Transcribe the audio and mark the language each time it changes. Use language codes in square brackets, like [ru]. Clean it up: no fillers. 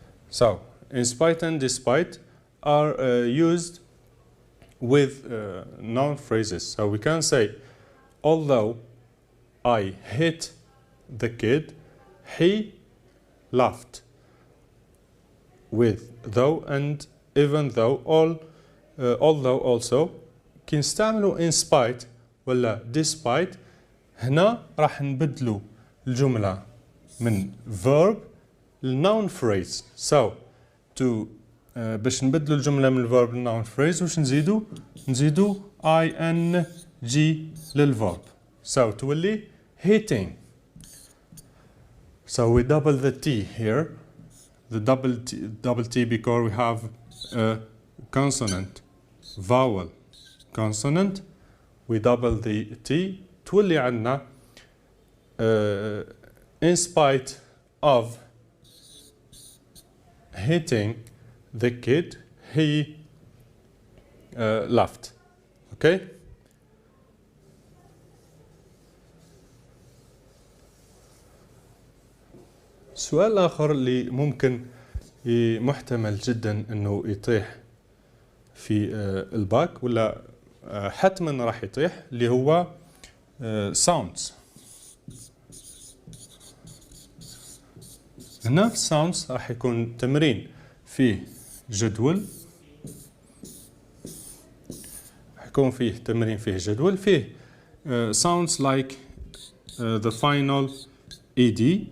[en] So, in spite and despite are used with noun phrases. So we can say, although I hit the kid, he laughed. With though and even though, although also. [ar] كي نستعملوا in spite ولا despite، هنا راح نبدلوا الجملة من verb لnoun phrase. So باش نبدلوا الجملة من الverb لnoun phrase وش نزيدوا ing للverb. So تولي hitting. [en] So we double the T here. The double T because we have a consonant, vowel, consonant. We double the T. [ar] تولي عندنا [en] in spite of hitting the kid, he laughed. Okay? [ar] سؤال آخر اللي ممكن محتمل جدا انه يطيح في الباك ولا حتما راح يطيح، اللي هو sounds. هنا في الساوندز راح يكون تمرين فيه جدول، يكون فيه تمرين فيه جدول فيه [en] sounds like the final ed،